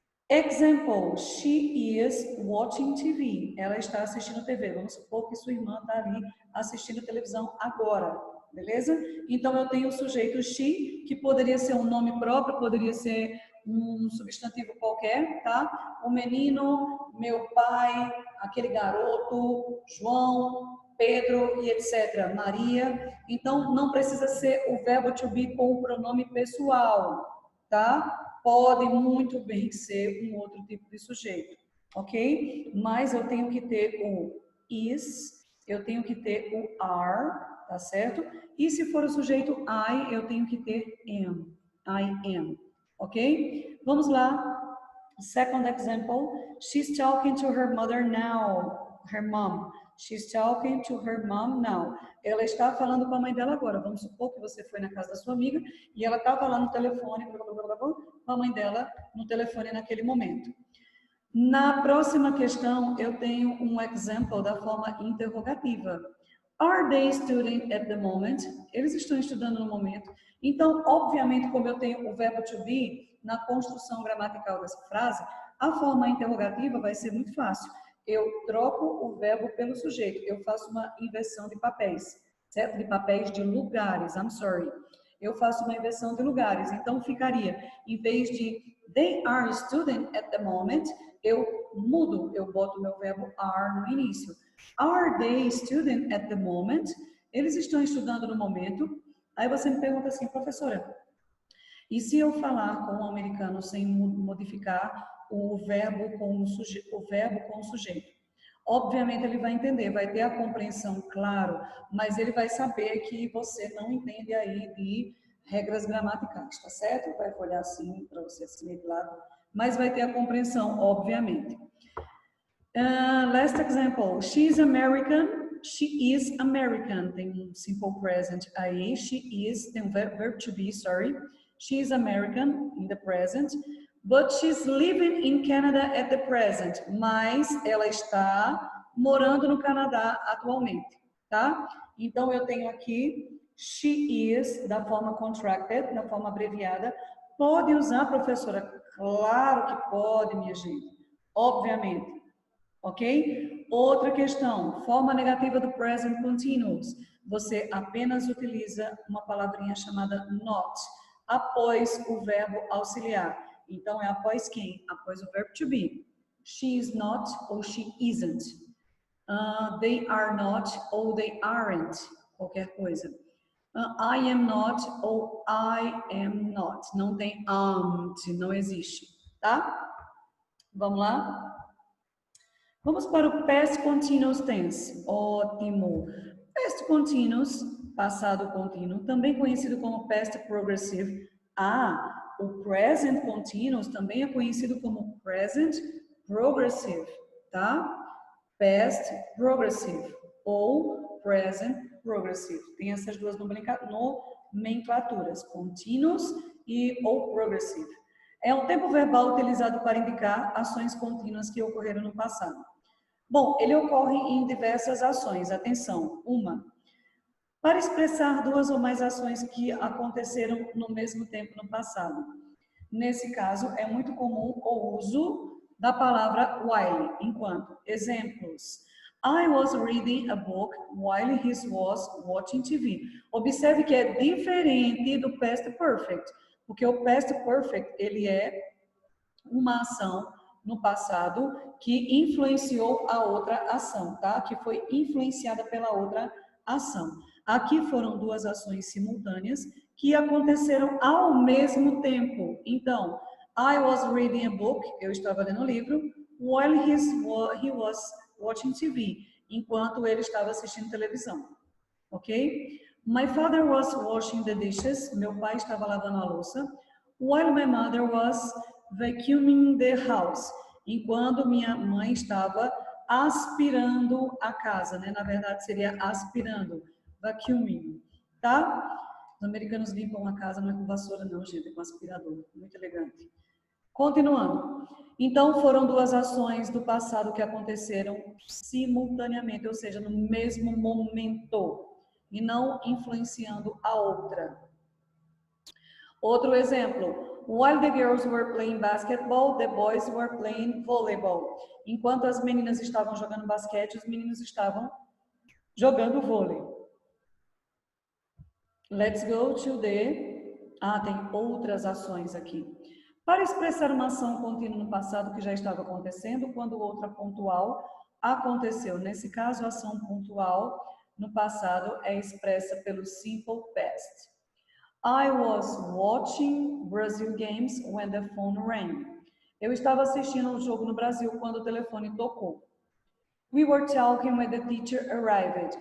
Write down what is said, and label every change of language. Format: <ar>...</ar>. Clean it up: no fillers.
<en>Example, she is watching TV.</en> <pt>Ela está assistindo TV. Vamos supor que sua irmã está ali assistindo televisão agora, beleza? Então, eu tenho o sujeito she, que poderia ser um nome próprio, poderia ser um substantivo qualquer, tá? O menino, meu pai, aquele garoto, João, Pedro e etc. Maria. Então, não precisa ser o verbo to be com o pronome pessoal, tá? Pode muito bem ser um outro tipo de sujeito, ok? Mas eu tenho que ter o is, eu tenho que ter o are, tá certo? E se for o sujeito I, eu tenho que ter am,</pt> <en>I am,</en> <pt>ok? Vamos lá.</pt> <en>Second example, she's talking to her mother now, her mom. She's talking to her mom now.</en> <pt>Ela está falando com a mãe dela agora. Vamos supor que você foi na casa da sua amiga e ela estava lá no telefone, com a mãe dela no telefone naquele momento. Na próxima questão, eu tenho um example da forma interrogativa.</pt> <en>Are they studying at the moment?</en> <pt>Eles estão estudando no momento. Então, obviamente, como eu tenho o verbo to be na construção gramatical dessa frase, a forma interrogativa vai ser muito fácil. Eu troco o verbo pelo sujeito. Eu faço uma inversão de papéis, certo? De papéis, de lugares.</pt> <en>I'm sorry.</en> <pt>eu faço uma inversão de lugares. Então, ficaria, em vez de</pt> <en>they are student at the moment,</en> <pt>eu mudo, eu boto o meu verbo are no início. Are they student at the moment? Eles estão estudando no momento. Aí você me pergunta assim, professora, e se eu falar com um americano sem modificar o verbo com o sujeito? Obviamente ele vai entender, vai ter a compreensão, claro, mas ele vai saber que você não entende aí de regras gramaticais, tá certo? Vai olhar assim para você assim de lado, mas vai ter a compreensão, obviamente.</pt> <en>Last example, she's American. She is American.</en> <pt>Tem um simple present aí.</pt> <en>She is,</en> <pt>tem um</pt> <en>verb to be, sorry. She is American in the present, but she's living in Canada at the present.</en> <pt>Mas ela está morando no Canadá atualmente, tá? Então eu tenho aqui</pt> <en>she is</en> <pt>da forma contracted, da forma abreviada. Pode usar, professora? Claro que pode, minha gente. Obviamente. Ok? Outra questão, forma negativa do present continuous. Você apenas utiliza uma palavrinha chamada not após o verbo auxiliar. Então, é após quem? Após o verbo to be.</pt> <en>She is not</en> <pt>ou</pt> <en>she isn't. They are not</en> <pt>ou</pt> <en>they aren't.</en> <pt>Qualquer coisa.</pt> <en>I am not</en> <pt>ou I am not. Não tem aren't, não existe. Tá? Vamos lá? Vamos para o past continuous tense. Ótimo. Past continuous, passado contínuo, também conhecido como past progressive. O present continuous também é conhecido como present progressive, tá? Past progressive ou present progressive. Tem essas duas nomenclaturas, continuous e ou progressive. É um tempo verbal utilizado para indicar ações contínuas que ocorreram no passado. Bom, ele ocorre em diversas ações. Atenção, uma, para expressar duas ou mais ações que aconteceram no mesmo tempo no passado. Nesse caso, é muito comum o uso da palavra while, enquanto. Exemplos.</pt> <en>I was reading a book while he was watching TV.</en> <pt>Observe que é diferente do past perfect, porque o past perfect, ele é uma ação no passado que influenciou a outra ação, tá? Que foi influenciada pela outra ação. Aqui foram duas ações simultâneas que aconteceram ao mesmo tempo. Então,</pt> <en>I was reading a book,</en> <pt>eu estava lendo um livro,</pt> <en>while he was watching TV,</en> <pt>enquanto ele estava assistindo televisão. Ok?</pt> <en>My father was washing the dishes,</en> <pt>meu pai estava lavando a louça,</pt> <en>while my mother was vacuuming the house,</en> <pt>enquanto minha mãe estava aspirando a casa, né? Na verdade seria aspirando, vacuuming, tá? Os americanos limpam a casa não é com vassoura não, gente, é com aspirador, muito elegante. Continuando. Então foram duas ações do passado que aconteceram simultaneamente, ou seja, no mesmo momento, e não influenciando a outra. Outro exemplo.</pt> <en>While the girls were playing basketball, the boys were playing volleyball.</en> <pt>Enquanto as meninas estavam jogando basquete, os meninos estavam jogando vôlei.</pt> <en>Let's go to the...</en> <pt>tem outras ações aqui. Para expressar uma ação contínua no passado que já estava acontecendo, quando outra pontual aconteceu. Nesse caso, a ação pontual no passado é expressa pelo simple past.</pt> <en>I was watching Brazil games when the phone rang.</en> <pt>Eu estava assistindo um jogo no Brasil quando o telefone tocou.</pt> <en>We were talking when the teacher arrived.</en>